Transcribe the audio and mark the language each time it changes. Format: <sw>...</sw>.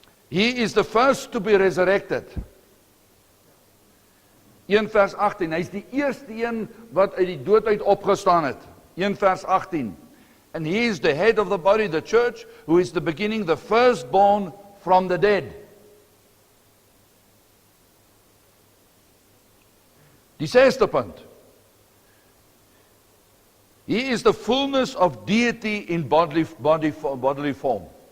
<en>He is the first to be resurrected.</en> <af>1 vers 18, hy is die eerste een wat uit die dood uit opgestaan het. 1 vers 18.</af> <en>And he is the head of the body, the church, who is the beginning, the firstborn from the dead.</en> <af>Die 6de punt.</af> <en>He is the fullness of deity in bodily form.</en>